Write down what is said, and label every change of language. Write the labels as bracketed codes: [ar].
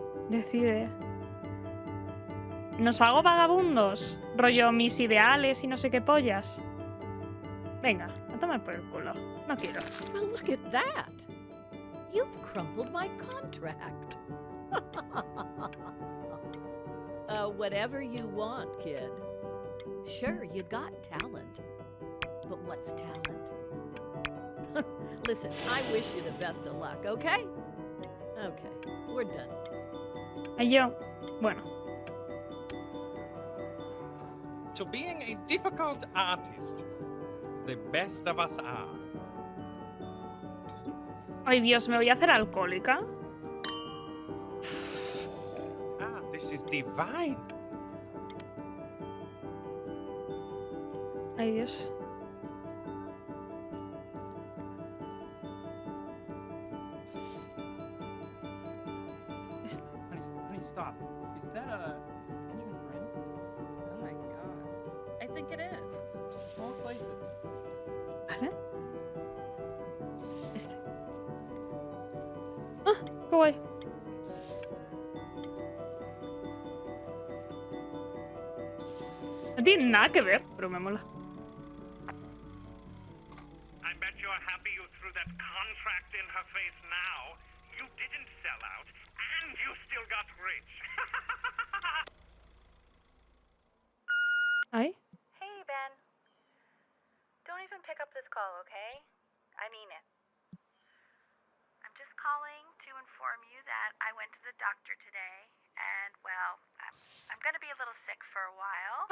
[es] Decide. ¿Nos hago vagabundos? Rollo mis ideales y no sé qué pollas. Venga, a tomar por el culo. No quiero. [en] Well, look at that. You've crumpled my contract. Whatever you want, kid. Sure, you got talent. But what's talent? Listen, I wish you the best of luck, okay? Okay, we're done. [es] Ay, yo. Bueno. [en] To being a difficult artist, the best of us are. [es] Ay, Dios, ¿me voy a hacer alcohólica? [en] Ah, this is divine. [es] Ay, Dios. [en] Honey, stop. Is that Benjamin Brin? Oh my god. [es] Qué guay. No tiene nada que ver, pero me mola. [en] I bet you're happy you threw that contract in her face now. You didn't sell out, and you still got rich. ¿Ay? Hey, Ben. Don't even pick up this call, okay? I mean it. I'm just calling to inform you that I went to the doctor today, and, well, I'm gonna be a little sick for a while.